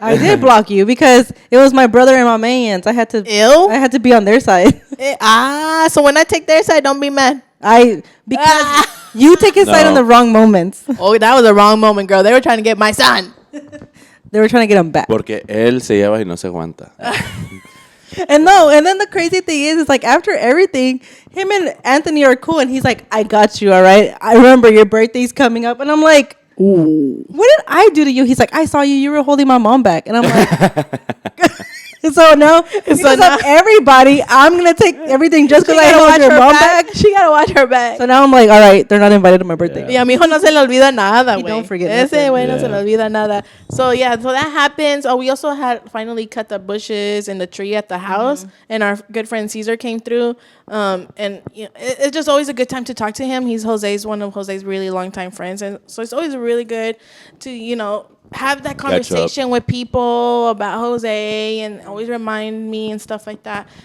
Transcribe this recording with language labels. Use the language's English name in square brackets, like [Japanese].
[English] I did block you because it was my brother and my mans. I had to be on their side. Ew. So when I take their side, don't be mad. Because you take his side on the wrong moments. Oh, that was a wrong moment, girl. They were trying to get my son. They were trying to get him back. [Spanish] Porque él se lleva y no se aguanta. [English] And then the crazy thing is like after everything, him and Anthony are cool, and he's like, I got you, all right? I remember your birthday's coming up. And I'm like, ooh, what did I do to you? He's like, I saw you were holding my mom back. And I'm like, so now, because of everybody, I'm going to take everything just because I held your mom back. She got to watch her back. So now I'm like, all right, they're not invited to my birthday. [Spanish] Y a mi hijo no se le olvida nada, güey. [English] Don't forget [Spanish] Ese güey no se le olvida nada. [English] So, yeah, so that happens. Oh, we also had finally cut the bushes and the tree at the house. And our good friend Caesar came through. And you know, it's just always a good time to talk to him. He's one of Jose's really longtime friends. And so it's always really good to, you know, have that conversation with people about Jose and always remind me and stuff like that.